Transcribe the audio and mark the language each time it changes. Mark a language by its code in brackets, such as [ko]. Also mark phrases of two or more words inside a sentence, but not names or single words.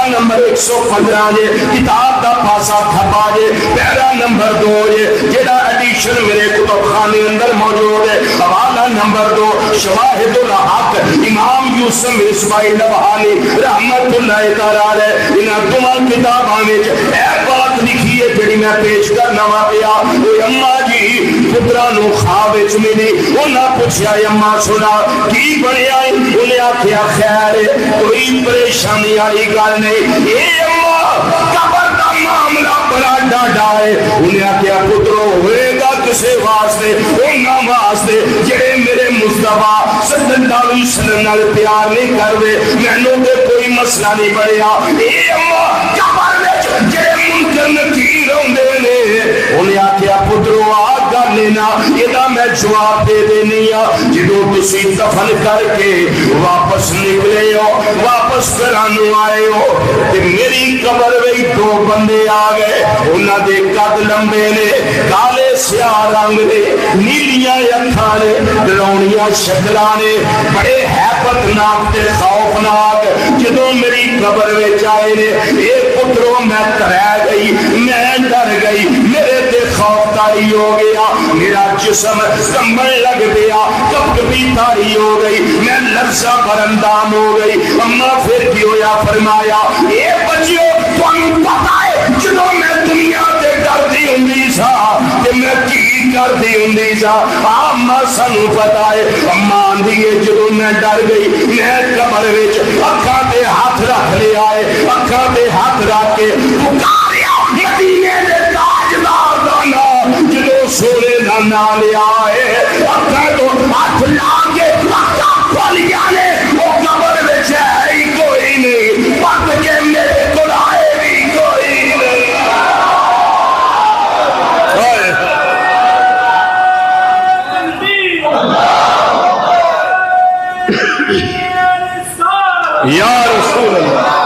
[pa] نمبر 115 جے کتاب دا پاسا تھپا جے پیرا نمبر 2 جے جیڑا ایڈیشن میرے کتب خانے اندر موجود ہے حوالہ نمبر 2 شواہد الحق امام یوسف اسماعیل نبہانی رحمت اللہ تعالیٰ علیہ انہاں دونوں کتاباں وچ اے بات لکھی ہے جڑی میں پیش کرنا وا پیا او اماں جی پترا نو خواب وچ ملی انہاں پوچھیا اماں سنا کی بنیا انہیں آکھیا خیر کوئی پریشانی والی گل نہیں اے اماں قبر دا معاملہ بڑا ڈاڈا ہے انہیں آکھیا پترو ہوئے گا کسے واسطے انہاں واسطے جڑے میرے مصطفیٰ [ar] صلی اللہ علیہ وسلم [pa] نال پیار نہیں کر دے مینوں تے کوئی مسئلہ نہیں بڑھیا اے اماں قبر وچ جڑے منکر نکیر ہوندے نے انہیں آکھیا پترو آ گل لینا ایدا میں جواب دے دینی آ جدوں تسی دفن کر کے واپس نکلے ہو واپس کرانو آئے ہو تے میری قبر وچ دو بندے آ گئے انہاں دے قد لمبے نے کالے سیاہ رنگ نے نیلیاں اکھاں نے ڈراؤنیاں شکلاں نے بڑے ہیبت ناک تے خوفناک جدوں میری قبر وچ آئے نے اے پترو میں ترے گئی میں ڈر گئی میرے تے خوف تاری ہو گیا میرا جسم کمبن لگ گیا کبھی تاری ہو گئی میں لرزہ برندام ہو گئی اماں پھر کی ہویا فرمایا اے بچیو تمہیں پتہ ہے جدوں میں دنیا تے ڈردی ہوندی سا تے میں کی کردی ہوندی سا اماں سانو پتہ ہے اماں آندھی ہے جدوں میں ڈر گئی میں قبر وچ اکھاں تے ہاتھ رکھ لے آئے اکھاں تے ہاتھ رکھ کے پکاریا مدینے دے تاجدار دا نام جدوں سونے دا نام لے آئے اکھاں تو ہاتھ لا کے اکھاں کھول جانے وہ قبر وچ ہے ہی کوئی نہیں پت کے میرے کول آئے بھی کوئی نہیں [ar] یا رسول اللہ